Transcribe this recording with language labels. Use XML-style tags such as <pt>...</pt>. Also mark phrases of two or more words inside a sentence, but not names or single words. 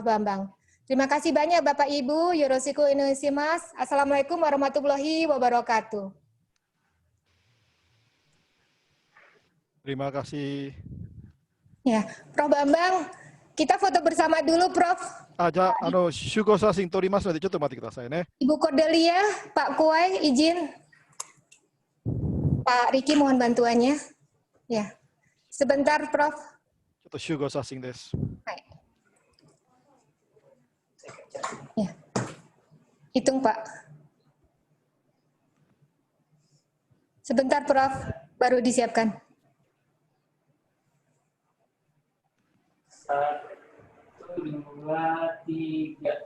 <id>Bambang. Terima kasih banyak Bapak Ibu, Yoroshiku Indonesia.</id> <ar>السلام عليكم ورحمة الله وبركاته.</ar> <id>Terima kasih. Ya, Prof. Bambang, kita foto bersama dulu, Prof.</id> <ja>じゃあ、集合写真撮りますので、ちょっと待ってくださいね。</ja> <id>Ibu Cordelia, Pak Kuai, izin. Pak Riki mohon bantuannya. Ya, sebentar, Prof.</id> <ja>ちょっと集合写真です。</ja> <id>Ya. Hitung, Pak. Sebentar, Prof. Baru disiapkan. 1, 2, 3.</id>